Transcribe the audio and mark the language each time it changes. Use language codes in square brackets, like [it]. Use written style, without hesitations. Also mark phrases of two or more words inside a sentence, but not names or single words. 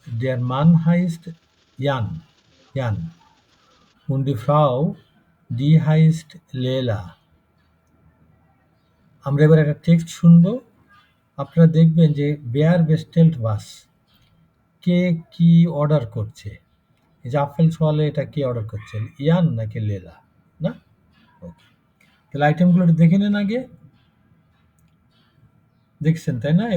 [de] Der Mann heißt Jan. Und die Frau, die heißt Leila. [bn] আমরা এবার একটা টেক্সট শুনবো, আপনারা দেখবেন যে [de] wer bestellt was, [bn] কে কি অর্ডার করছে। এই যে [de] Apfel Schorle [bn] এটা কে অর্ডার করছে, ইয়ান নাকি লেলা? না, ওকে। তাহলে আইটেমগুলো একটু দেখে নেন আগে, দেখছেন তাই না?